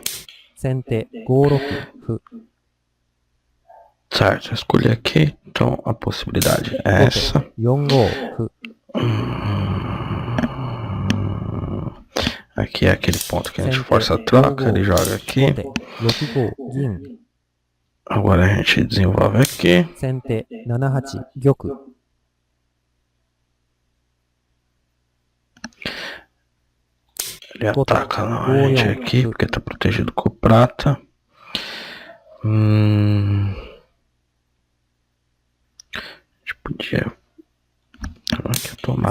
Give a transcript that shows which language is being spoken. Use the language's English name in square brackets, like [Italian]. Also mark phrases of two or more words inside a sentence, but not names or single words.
[Japanese] 先手5六歩 [Portuguese] Certo, eu escolhi aqui. Então a possibilidade é [Japanese] 後 [Portuguese] essa. [Japanese] 手4五歩 [Portuguese] Aqui é aquele ponto que a gente [Japanese] 先手 [Portuguese] força a 4 troca, [Japanese] 五 [Portuguese] ele joga [Japanese] 後 [Portuguese] aqui. [Japanese] 手6五銀 [Portuguese] Agora a gente desenvolve aqui. [Japanese] 先手7八玉 [Portuguese] Ele ataca a gente aqui porque tá protegido com prata. A gente podia aqui tomar